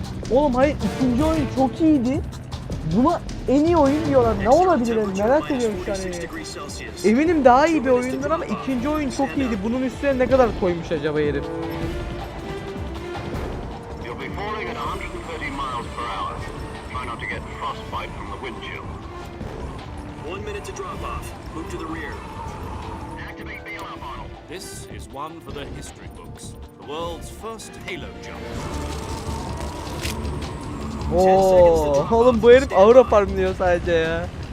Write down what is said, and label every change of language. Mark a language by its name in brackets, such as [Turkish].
[Turkish] Oğlum hayır, ikinci oyun çok iyiydi. Buna en iyi oyun diyorlar. Ne olabilir yani? Merak ediyorum şu an. Eminim daha iyi bir oyundur ama ikinci oyun çok iyiydi. Bunun üstüne ne kadar koymuş acaba herif? [English] You'll be falling at 130 miles per hour. Try not to get frostbite from the wind chill. 1 minute to drop off. Move to the rear. Activate bailout model. This is one for the history books. The world's first halo jump. [Turkish] Oo, oğlum bu herif aura farmlıyor sadece ya.